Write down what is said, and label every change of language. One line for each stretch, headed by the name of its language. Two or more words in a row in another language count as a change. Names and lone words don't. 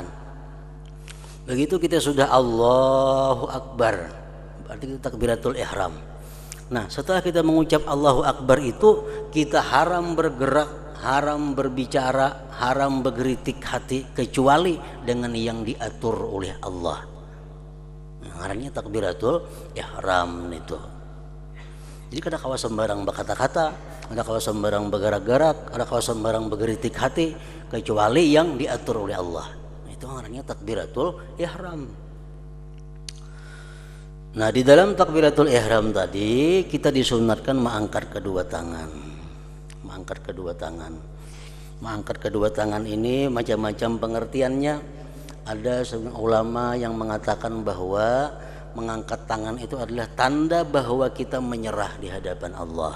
Indonesian: Begitu kita sudah
Arabic: Allahu Akbar,
Indonesian: berarti kita
Arabic: takbiratul ihram.
Indonesian: Nah, setelah kita mengucap
Arabic: Allahu Akbar
Indonesian: itu, kita haram bergerak, haram berbicara, haram bergeritik hati kecuali dengan yang diatur oleh Allah.
Banjar: Ngarannya
Arabic: takbiratul ihram
Banjar: itu. Jadi kada kawa sembarang berkata-kata, ada kawa sembarang bergerak-gerak, ada kawa sembarang bergeritik hati kecuali yang diatur oleh Allah. Itu ngarannya
Arabic: takbiratul ihram.
Indonesian: Nah, di dalam
Arabic: takbiratul ihram
Indonesian: tadi kita disunatkan mengangkat kedua tangan. Mengangkat kedua tangan. Mengangkat kedua tangan ini macam-macam pengertiannya. Ada ulama yang mengatakan bahwa mengangkat tangan itu adalah tanda bahwa kita menyerah di hadapan Allah.